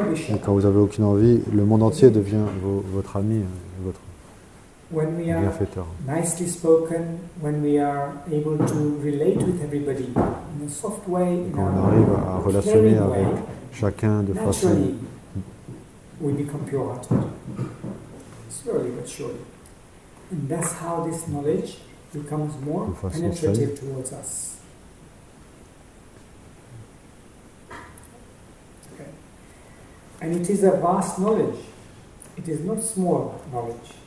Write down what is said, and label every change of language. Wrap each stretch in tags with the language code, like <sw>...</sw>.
<fr>Et quand vous avez aucune envie, le monde entier devient votre ami, votre</fr> <en>when we are nicely spoken, when we are able to relate with everybody in a soft way,</en> <fr>quand on arrive à relationner avec chacun de façon,</fr> <en>we become pure-hearted, slowly but surely. And that's how this knowledge becomes more penetrative towards us. Okay. And it is a vast knowledge. It is not small knowledge.</en>